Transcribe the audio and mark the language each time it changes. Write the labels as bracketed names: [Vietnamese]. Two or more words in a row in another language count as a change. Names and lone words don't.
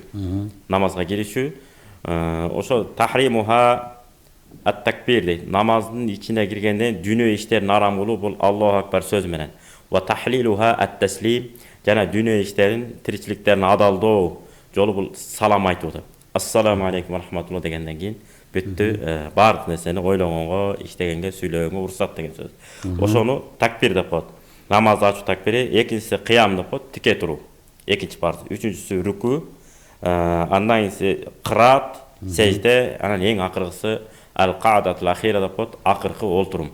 [Kyrgyz] Намазга киришүү. Ошо [Arabic] تحريمها التكبير [Kyrgyz] дейт. Намаздын ичине киргенде дүйнө иштерин арам кылуу бул [Arabic] الله أكبر [Kyrgyz] сөзү менен. [Arabic] وتحليلها التسليم, [Kyrgyz] жана дүйнө иштерин, тиричиликтерин адалдоо жолу бул салам айтуу деп. [Arabic] السلام عليكم ورحمة الله [Kyrgyz] дегенден кийин бүттү, баардык нерсени ойлогонго, иштегенге, сүйлөгөнгө уруксат деген сөз. Ошону такбир деп коет. Намазды ачуу такбири. Экинчиси кыям деп коет, тике туруу. Экинчи парыз. Үчүнчүсү рүкү, андан кийин кыраат, сежде, анан эң акыркысы [Arabic] القعدة الأخيرة [Kyrgyz] деп коет, акыркы олтурум.